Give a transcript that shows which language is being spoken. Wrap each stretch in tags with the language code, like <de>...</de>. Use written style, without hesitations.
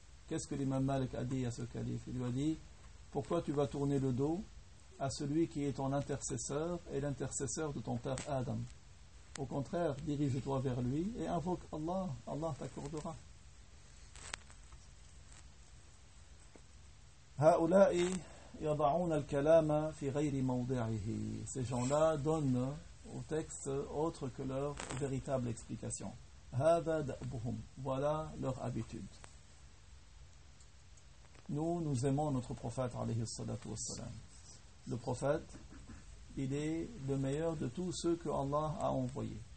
<fr>Qu'est-ce que l'imam Malik a dit à ce calife? Il lui a dit, pourquoi tu vas tourner le dos à celui qui est ton intercesseur et l'intercesseur de ton père Adam? Au contraire, dirige-toi vers lui et invoque Allah, Allah t'accordera.</fr> <ar>هؤلاء يضعون الكلام في غير موضعه.</ar> <fr>Ces gens-là donnent au texte autre que leur véritable explication.</fr> <ar>هذا دأبهم.</ar> <fr>Voilà leur habitude. Nous aimons notre prophète</fr> <ar>عليه الصلاة والسلام.</ar> <fr>Le prophète, il est le meilleur de tous ceux que Allah a envoyés.</fr>